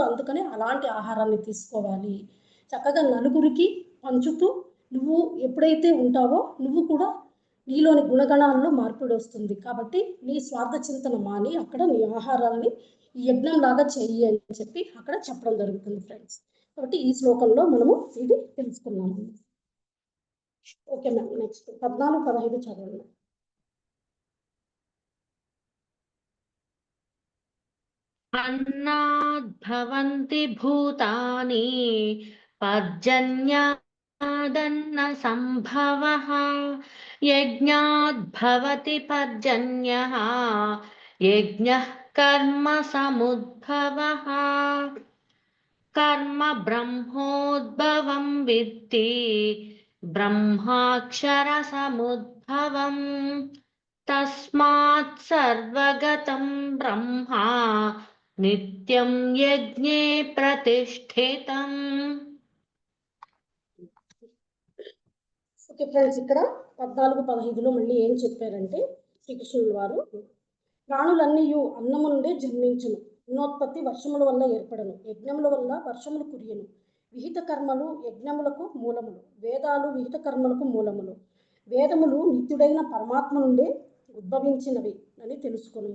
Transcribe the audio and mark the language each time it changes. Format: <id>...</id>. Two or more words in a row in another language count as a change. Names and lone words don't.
<te>అందుకనే అలాంటి ఆహారాన్ని తీసుకోవాలి, చక్కగా నలుగురికి పంచుతూ నువ్వు ఎప్పుడైతే ఉంటావో నువ్వు కూడా నీలోని గుణగణాల్లో మార్పిడి వస్తుంది. కాబట్టి నీ స్వార్థ చింతన మాని అక్కడ నీ ఆహారాన్ని ఈ యజ్ఞంలాగా చెయ్యి అని చెప్పి అక్కడ చెప్పడం జరుగుతుంది ఫ్రెండ్స్. కాబట్టి ఈ శ్లోకంలో మనము ఇది తెలుసుకున్నాము.</te> <en>okay ma'am, next 14, 15 చదవండి.</en> <sa>अन्नाद्भवन्ति भूतानि पर्जन्यादन्न सम्भवः यज्ञाद्भवति पर्जन्यः यज्ञः कर्म समुद्भवः कर्म ब्रह्मोद्भवं विद्धि ब्रह्माक्षरसमुद्भवम् तस्मात् सर्वगतं ब्रह्मा నిత్యం యజ్ఞే ప్రతిష్ఠితం.</sa> <en>okay friends,</en> <te>ఇక్కడ 14, 15లో మళ్ళీ ఏం చెప్పారంటే శ్రీకృష్ణుల వారు ప్రాణులన్నీ అన్నము నుండే జన్మించును, ఉన్నోత్పత్తి వర్షముల వల్ల ఏర్పడను, యజ్ఞముల వల్ల వర్షములు కురియను, విహిత కర్మలు యజ్ఞములకు మూలములు, వేదాలు విహిత కర్మలకు మూలములు, వేదములు నిత్యుడైన పరమాత్మ నుండే ఉద్భవించినవి అని తెలుసుకొను.</te>